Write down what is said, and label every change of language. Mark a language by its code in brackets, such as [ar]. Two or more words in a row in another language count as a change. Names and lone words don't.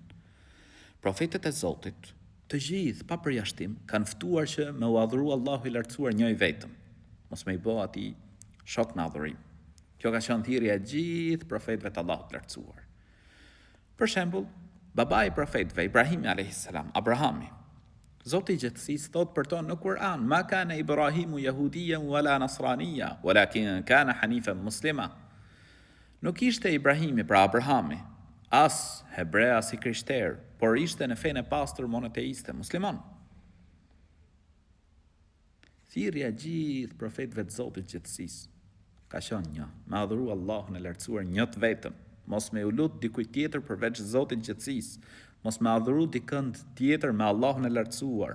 [sq] Profetët e Zotit, të gjithë pa përjashtim, kanë ftuar që me u adhuru Allahu i lartësuar një i vetëm, mos me i bë atij shok në adhurim. Kjo ka qenë thirrja e gjithë profetëve të Allahut lartësuar. Për shembull, babai i profetëve Ibrahimi [ar] عليه السلام, [sq] Abrahami. Zoti i gjithësisë thot për to në Kur'an: [ar] ما كان إبراهيم يهوديا ولا نصرانيا ولكن كان حنيفا مسلما. [sq] Nuk ishte Ibrahimi, pra Abrahami, as hebrea as i krishter, por ishte në fenë e pastër monoteiste, musliman. Thirrja e gjithë profetëve të Zotit të gjithësisë ka qenë një: me adhuru Allahun e lartësuar një të vetëm, mos me u lut dikujt tjetër përveç Zotit të gjithësisë, mos me adhuru dikënd tjetër me Allahun e lartësuar.